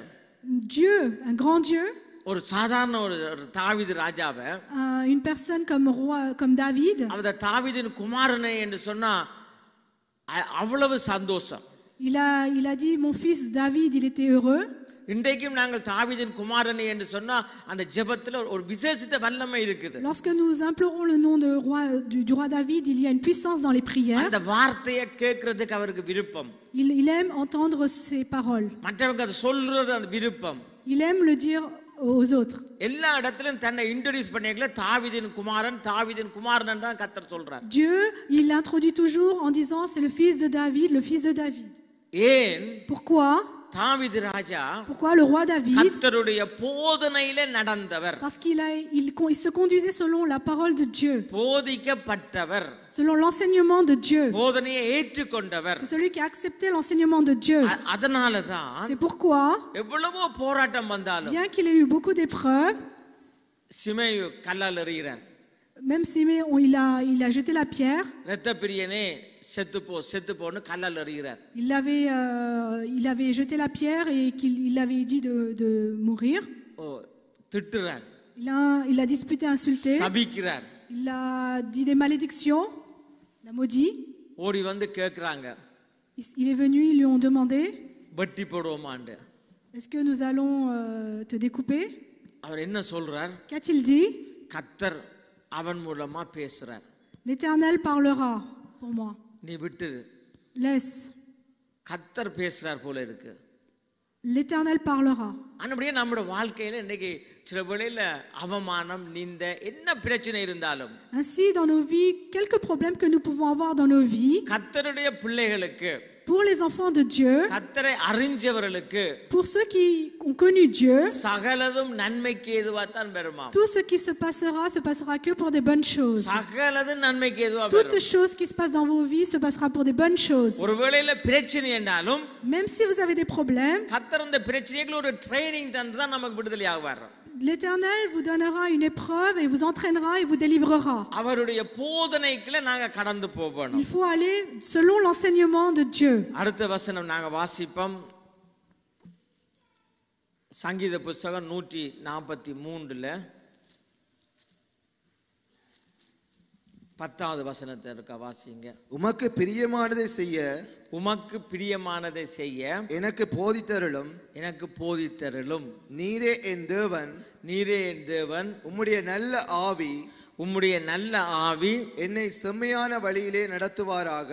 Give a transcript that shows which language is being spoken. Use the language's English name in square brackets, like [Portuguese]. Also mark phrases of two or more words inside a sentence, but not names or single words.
[French] Dieu, un grand Dieu. [Tamil] ஒரு சாதாரண ஒரு தாவீது ராஜாவை [French] une personne comme David. [Tamil] அவத தாவீதின் குமாரனே என்று சொன்னா அவ்வளவு சந்தோஷம். [French] Il a dit mon fils David, il était heureux. [Tamil] இன்றைக்கும் நாங்கள் தாவீதின் குமாரனே என்று சொன்னா அந்த ஜெபத்துல ஒரு விசேஷித்த வல்லமை இருக்குது. [French] Lorsque nous implorons le nom du roi David, il y a une puissance dans les prières. [Tamil] அந்த வார்த்தையை கேட்கிறதுக்கு அவருக்கு விருப்பம். [French] Il aime entendre ces paroles. [Tamil] மற்றவங்க அதை சொல்றது அந்த விருப்பம். [French] Il aime le dire aux autres. [Tamil] எல்லா இடத்திலும் தன்னை இன்ட்ரோ듀ce பண்ணிக்கல தாவீதின் குமாரன் தான் கர்த்தர் சொல்றார். [French] Dieu, il l'introduit toujours en disant c'est le fils de David, le fils de David. [Tamil] ஏன்? [French] Pourquoi? [Tamil] தாவீது ராஜா [French] Pourquoi le roi David? [Tamil] கர்த்தருடைய போதனையிலே நடந்தவர். [French] Parce qu'il se conduisait selon la parole de Dieu. [Tamil] போதிக்கப்பட்டவர். [French] Selon l'enseignement de Dieu. [Tamil] போதனையை ஏற்றுக்கொண்டவர். [French] C'est celui qui a accepté l'enseignement de Dieu. [Tamil] அதனால தான் [French] C'est pourquoi [Tamil] எவ்வளவோ போராட்டம் வந்தாலும் [French] bien qu'il ait eu beaucoup d'épreuves, [Tamil] சிமேயு கல்லால் எறிகிறார். [French] même Siméon il a jeté la pierre. [Tamil] இரத்தப்பிரியனே செத்து போன்னு கல்லால் எறிகிறார். [French] Il avait jeté la pierre et qu'il avait dit de mourir. [Tamil] திட்டுறார். [French] Il a disputé, insulté. [Tamil] சபிக்கிறார். [French] Il a dit des malédictions. Il a maudit. [Tamil] ஓடி வந்து கேக்குறாங்க. [French] Il est venu, ils lui ont demandé, [Tamil] வெட்டி போடுவோமான்னு. [French] est-ce que nous allons te découper? [Tamil] அவர் என்ன சொல்றார்? [French] Qu'a-t-il dit? [Tamil] கர்த்தர் அவன் மூலமா பேசுறார். [French] L'Éternel parlera pour moi. [Tamil] நீ விட்டு. [French] Laisse. [Tamil] கர்த்தர் பேசுறார் போல இருக்கு. [French] L'Éternel parlera. [Tamil] அப்படியே நம்முடைய வாழ்க்கையில இன்னைக்கு சில வேளையில அவமானம் நிந்தை என்ன பிரச்சனை இருந்தாலும் [French] Ainsi dans nos vies, quelques problèmes que nous pouvons avoir dans nos vies, [Tamil] கர்த்தருடைய பிள்ளைகளுக்கு [French] pour les enfants de Dieu, [Tamil] கர்த்தரை அறிஞ்சவர்களுக்கு [French] pour ceux qui ont connu Dieu, [Tamil] சகலதும் நன்மைக்கு ஏதுவா தான் பெறுமாம். [French] tout ce qui se passera que pour des bonnes choses. [Tamil] சகலதும் நன்மைக்கு ஏதுவா பெறும். [French] Toute chose qui se passe dans vos vies se passera pour des bonnes choses. [Tamil] ஒருவேளையில பிரச்சனை என்றாலும் [French] Même si vous avez des problèmes, [Tamil] கர்த்தர் அந்த பிரச்சனைக்கு ஒரு ட்ரெய்னிங் தந்து தான் நமக்கு விடுதலை ஆவார். [French] l'Éternel vous donnera une épreuve et vous entraînera et vous délivrera. [Tamil] அவருடைய போதனைக்குள்ள நாங்க கடந்து போகணும். [French] Il faut aller selon l'enseignement de Dieu. [Tamil] அடுத்த வசனம் நாங்க வாசிப்போம். சங்கீத புத்தகம் 143ல 10வது வசனத்தை இருக்க வாசிங்க. உமக்கு பிரியமானதை செய்ய எனக்கு போதித்தருளும் நீரே என் தேவன் உம்முடைய நல்ல ஆவி என்னை செம்மையான வழியிலே நடத்துவாராக.